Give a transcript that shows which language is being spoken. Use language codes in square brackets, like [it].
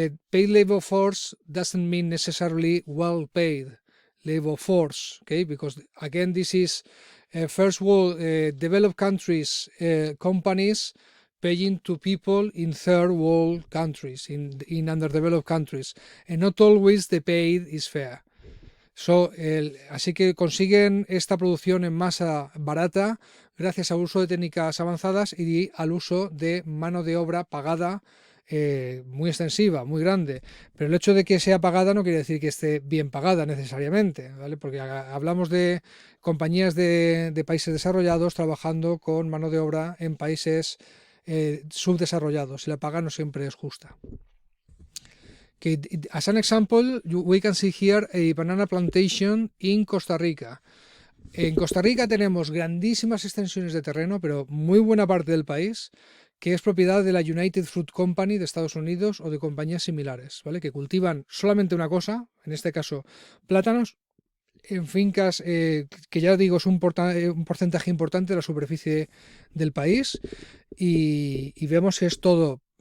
[en] Paid labor force doesn't mean necessarily well paid labor force, okay? Because again, this is first world developed countries companies paying to people in third world countries, in underdeveloped countries, and not always the pay is fair. [es] So, así que consiguen esta producción en masa barata gracias al uso de técnicas avanzadas y al uso de mano de obra pagada muy extensiva, muy grande. Pero el hecho de que sea pagada no quiere decir que esté bien pagada necesariamente, ¿vale? Porque hablamos de compañías de países desarrollados trabajando con mano de obra en países subdesarrollados y la paga no siempre es justa. [en] Okay, as an example, we can see here a banana plantation in Costa Rica. [es] En Costa Rica tenemos grandísimas extensiones de terreno, pero muy buena parte del país, que es propiedad de la United Fruit Company de Estados Unidos o de compañías similares, ¿vale? Que cultivan solamente una cosa, en este caso plátanos, en fincas que ya digo es un porcentaje importante de la superficie del país y vemos que es todo